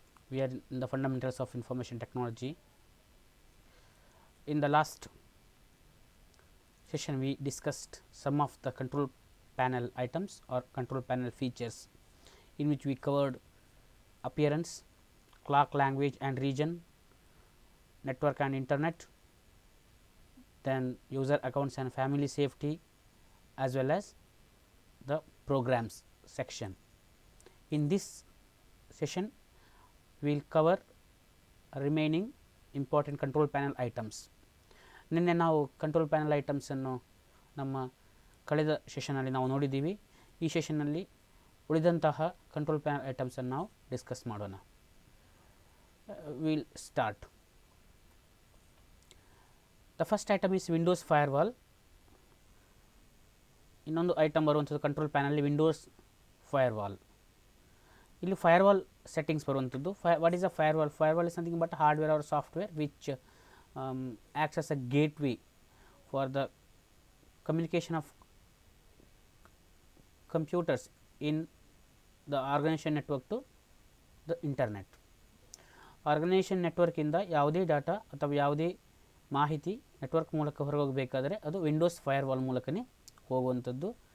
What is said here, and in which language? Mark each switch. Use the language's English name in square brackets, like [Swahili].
[English] We are in the fundamentals of information technology. In the last session we discussed some of the control panel items or control panel features, in which we covered appearance, clock language and region, network and internet, then user accounts and family safety, as well as the programs section. In this session we will cover remaining important control panel items. [Kannada] ನಿನ್ನೆ ನಾವು control panel ಐಟಮ್ಸನ್ನು ನಮ್ಮ ಕಳೆದ ಸೆಷನಲ್ಲಿ ನಾವು ನೋಡಿದ್ದೀವಿ. ಈ ಸೆಷನ್ನಲ್ಲಿ ಉಳಿದಂತಹ control panel ಐಟಮ್ಸನ್ನು ನಾವು discuss ಮಾಡೋಣ. [English] Will start. The first item is Windows firewall. [Kannada] ಇನ್ನೊಂದು ಐಟಮ್ ಬರುವಂಥದ್ದು ಕಂಟ್ರೋಲ್ ಪ್ಯಾನಲ್ಲಿ ವಿಂಡೋಸ್ ಫೈರ್ವಾಲ್. ಇಲ್ಲಿ ಫೈರ್ವಾಲ್ ಸೆಟ್ಟಿಂಗ್ಸ್ ಬರುವಂಥದ್ದು. [English] What is a firewall? Firewall is something but hardware or software which acts as a gateway for the communication of computers in the organization network to the internet. [Kannada] Organisation ನೆಟ್ವರ್ಕಿಂದ ಯಾವುದೇ data ಅಥವಾ ಯಾವುದೇ ಮಾಹಿತಿ network ಮೂಲಕ ಹೊರಗೆ ಹೋಗಬೇಕಾದರೆ ಅದು Windows firewall ಮೂಲಕನೇ ಹೋಗುವಂಥದ್ದು.